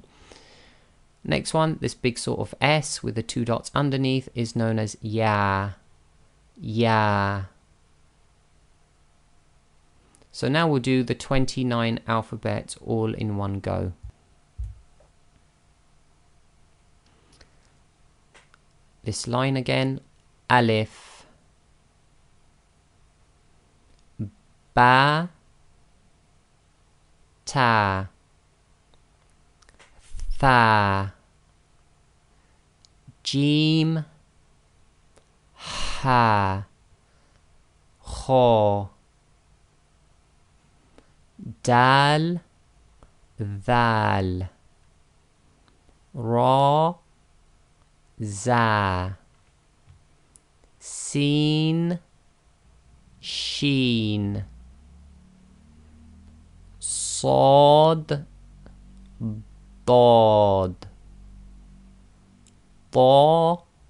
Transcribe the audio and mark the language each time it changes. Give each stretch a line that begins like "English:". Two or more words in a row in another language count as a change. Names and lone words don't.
English: Next one, this big sort of S with the 2 dots underneath is known as ya, ya. So now we'll do the 29 alphabets all in one go. This line again, alif,
Arabic: باء، تاء، ثاء، جيم، حاء, خاء، دال, ذال، راء، زاي, سين، شين, صاد ضاد ضا